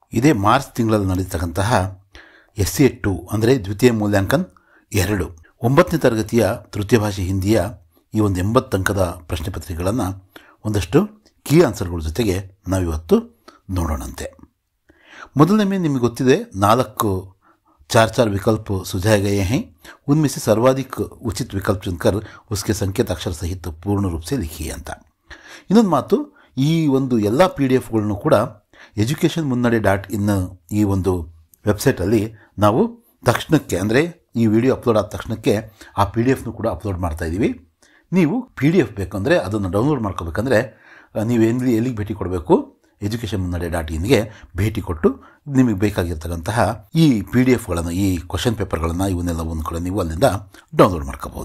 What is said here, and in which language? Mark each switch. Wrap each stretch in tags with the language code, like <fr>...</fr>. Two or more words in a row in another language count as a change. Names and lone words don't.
<kn>ಇದೇ ಮಾರ್ಚ್ ತಿಂಗಳಲ್ಲಿ ನಡೆಯತಕ್ಕಂತಹ SA2 ಅಂದರೆ ದ್ವಿತೀಯ ಮೂಲ್ಯಾಂಕನ್ 2 9ನೇ ತರಗತಿಯ ತೃತೀಯ ಭಾಷೆ ಹಿಂದಿಯ ಈ ಒಂದು 80 ಅಂಕದ ಪ್ರಶ್ನೆ ಪತ್ರಿಕೆಗಳನ್ನು ಒಂದಷ್ಟು ಕೀ ಆನ್ಸರ್ಗಳ ಜೊತೆಗೆ ನಾವಿವತ್ತು ನೋಡೋಣಂತೆ.</kn> <hi>ಮೊದಲನೇ में</hi> <kn>ನಿಮಗೆ ಗೊತ್ತಿದೆ</kn> <hi>4 विकल्प सुझाए गए हैं. उनमें से सर्वाधिक उचित विकल्प चुनकर उसके संकेत अक्षर सहित पूर्ण रूप से लिखिए ಅಂತ.</hi> <kn>ಇನ್ನೊಂದು ಮಾತು, ಈ ಒಂದು ಎಲ್ಲ PDF-ಗಳನ್ನು ಕೂಡ ಎಜುಕೇಷನ್ ಮುನ್ನಡೆ .in ಈ ಒಂದು ವೆಬ್ಸೈಟಲ್ಲಿ ನಾವು ತಕ್ಷಣಕ್ಕೆ, ಅಂದರೆ ಈ</kn> <en>video upload</en> <kn>ಆದ ತಕ್ಷಣಕ್ಕೆ ಆ PDF-ನು ಕೂಡ ಅಪ್ಲೋಡ್ ಮಾಡ್ತಾ ಇದ್ದೀವಿ. ನೀವು PDF ಬೇಕಂದರೆ ಅದನ್ನು ಡೌನ್ಲೋಡ್ ಮಾಡ್ಕೋಬೇಕಂದ್ರೆ ನೀವು ಎಲ್ಲಿಗೆ ಭೇಟಿ ಕೊಡಬೇಕು, ಎಜುಕೇಷನ್ ಮುನ್ನಡೆ .inಗೆ ಭೇಟಿ ಕೊಟ್ಟು ನಿಮಗೆ ಬೇಕಾಗಿರ್ತಕ್ಕಂತಹ ಈ PDF-ಗಳನ್ನು, ಈ</kn> <en>question papers,</en> <kn>ಇವನ್ನೆಲ್ಲವನ್ನು ಕೂಡ ನೀವು ಅಲ್ಲಿಂದ ಡೌನ್ಲೋಡ್ ಮಾಡ್ಕೋಬಹುದು.</kn>